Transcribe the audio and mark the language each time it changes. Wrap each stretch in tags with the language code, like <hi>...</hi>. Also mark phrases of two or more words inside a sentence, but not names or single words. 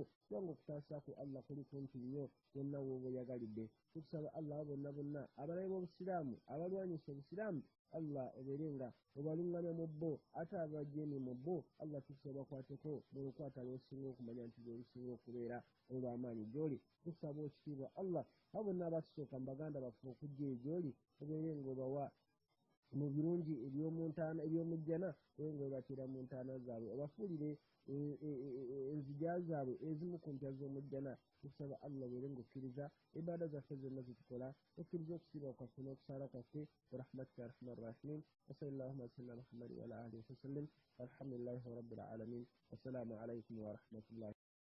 <lg>kubanga okutaasaako allah kuli kumpi nnyo bonna wooba oyagalidde tukusaba allah bonna bonna abalabe b'obusiraamu abalwanyisa obusiraamu allah obeere nga obalungamya mu bbo ate abajeemi mu bbo allah tukusaba bakwateko mu lukwata lw'osinga okumanya nti lwerusinga okubeera olw'amaanyi gy'oli tukusaba ekitiibwa allah abo bonna abatusooka mu baganda baffe okujja egy'oli obeere ng'obawa mu birungi ebyomujjana obeere ng'obatira mu ntaana zaabwe obafuulire enzija zaabwe ezimu ku mpya z'omujjana tukusaba allah obeere ng'okkiriza ibaada zaffe zonna zitukola okkiriza okusiiba kwaffe n'okusaala kwaffe</lg> <ar>برحمتك أرحم الراحمين وصلى اللهم وسلم محمد وعلى آله وسلم والحمد لله رب العالمين والسلام عليكم ورحمة الله</ar>